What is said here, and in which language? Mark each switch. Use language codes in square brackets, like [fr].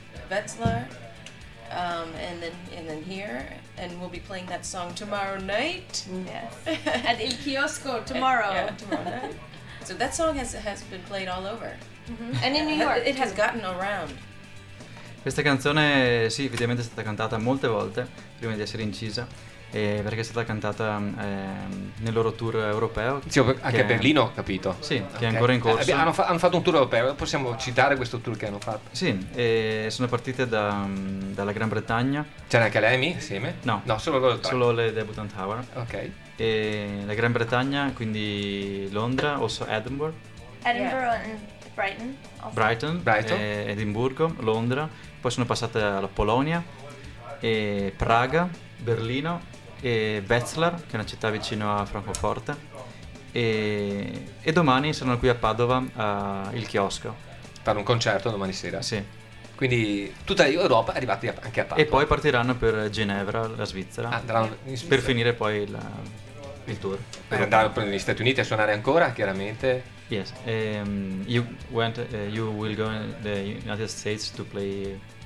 [en] Wetzlar, and then here, and we'll be playing that song tomorrow night. Yes, at Il Kiosco tomorrow. Yeah, tomorrow night. So that song has been played all over, mm-hmm. And in New York, it has gotten around. [it] Questa canzone, sì, effettivamente è stata cantata molte volte prima di essere incisa. Perché è stata cantata nel loro tour europeo. Sì, anche a Berlino, ho capito. Sì, okay. Che è ancora in corso. Hanno fatto un tour europeo, possiamo citare questo tour che hanno fatto? Sì, e sono partite dalla Gran Bretagna. C'era anche l'EMI insieme? No. No, solo loro tre. Solo le Debutant Hour. Ok. E la Gran Bretagna, quindi Londra, [en] also Edinburgh. Edinburgh, yeah. And Brighton. Also. Brighton. Brighton. [it] Edimburgo, Londra. Poi sono passate alla Polonia, e Praga, Berlino. E Wetzlar, che è una città vicino a Francoforte, e domani saranno qui a Padova, Il Chiosco. Fanno un concerto domani sera? Sì. Quindi tutta l'Europa è arrivata anche a Padova. E poi partiranno per Ginevra, la Svizzera. Andranno in Svizzera. Per finire poi il tour. Andranno negli Stati Uniti a suonare ancora, chiaramente. [en] Yes. You went. You will go in the United States to play.